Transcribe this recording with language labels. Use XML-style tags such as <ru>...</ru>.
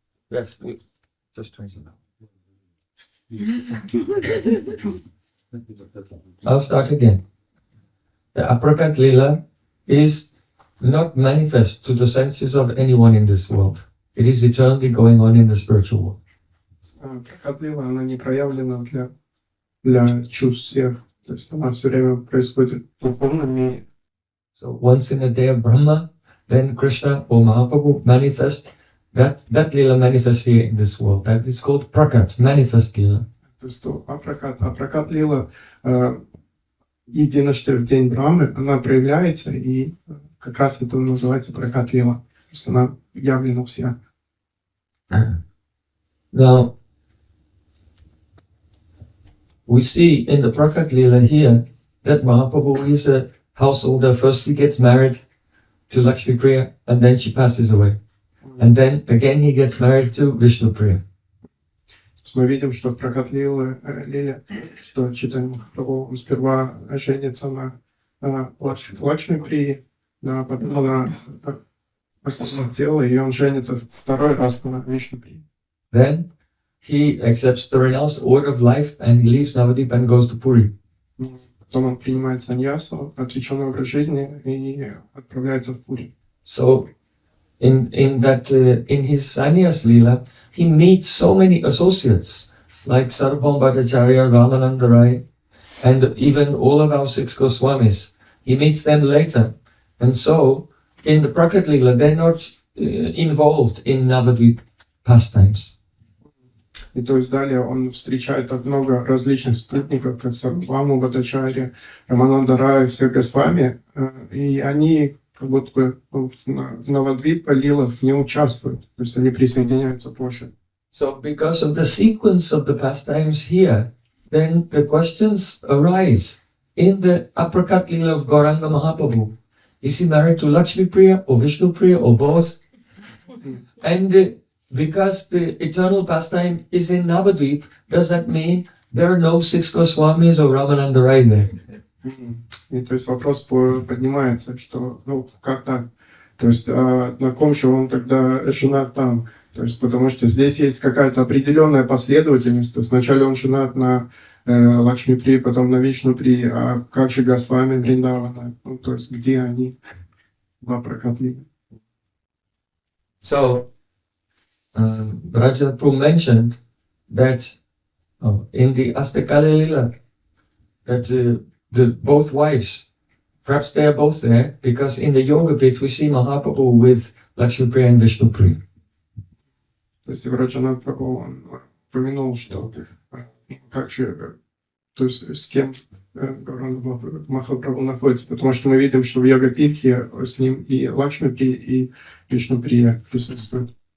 <en>Yes, please. Just translate. I'll start again. The Aprakat Leela is not manifest to the senses of anyone in this world. It is eternally going on in the spiritual world.</en> <ru>Пракат Лила, она не проявлена для чувств всех. То есть она все время происходит в духовном мире.</ru> <en>So once in a day of Brahma, then Krishna or Mahaprabhu manifest. That Leela manifests here in this world. That is called Prakat, manifest Leela.</en> <ru>То есть Пракат Лила единожды в день Брахмы, она проявляется, и как раз это называется Пракат Лила. То есть она явлена вся.</ru> <en>Now, we see in the Prakat Leela here that Mahaprabhu is a householder. First he gets married to Lakshmi Priya and then she passes away. And then again he gets married to Vishnu Priya.</en> <ru>Мы видим, что в Пракат Лиле, что Чайтанья Махапрабху, он сперва женится на Лакшми Прии, да, потом на основном теле, и он женится второй раз на Вишну Прии.</ru> <en>Then he accepts the renounced order of life and he leaves Navadip and goes to Puri.</en> <ru>Потом он принимает саньясу, отреченный образ жизни, и отправляется в Пури.</ru> <en>So, in his sannyas Leela, he meets so many associates like Sarvabhauma Bhattacharya, Ramananda Rai, and even all of our Six Gosvamis. He meets them later. And so, in the Prakat Leela, they're not involved in Navadvip pastimes.</en> <ru>И то есть далее он встречает много различных спутников, как Сарвабхауму Бхаттачарья, Рамананда Рая, всех Госвами, и они как будто бы в Навадвипа Лилах не участвуют, то есть они присоединяются позже.</ru> <en>So because of the sequence of the pastimes here, then the questions arise. In the Aprakat Lila of Gauranga Mahaprabhu, is he married to Lakshmi Priya or Vishnu Priya or both? And because the eternal pastime is in Navadvip, does that mean there are no Six Gosvamis or Ramananda Rai there?</en> <ru>И то есть вопрос поднимается, что, ну, как так? То есть, на ком же он тогда женат там? То есть, потому что здесь есть какая-то определенная последовательность. То есть, вначале он женат на Лакшми При, потом на Вишну При, а как же Госвами Вриндавана? Ну, то есть, где они? Два прокатли.</ru> <en>So, Rajapur mentioned that in the Astakali Lila, that the both wives, perhaps they are both there, because in the Yoga Pit we see Mahaprabhu with Lakshmi Priya and Vishnu Priya.</en> <ru>То есть, Раджанат Прабху, он упомянул, что как же, то есть, с кем Махапрабху находится, потому что мы видим, что в Йога-питхе с ним и Лакшми При, и Вишну Прия присутствуют.</ru>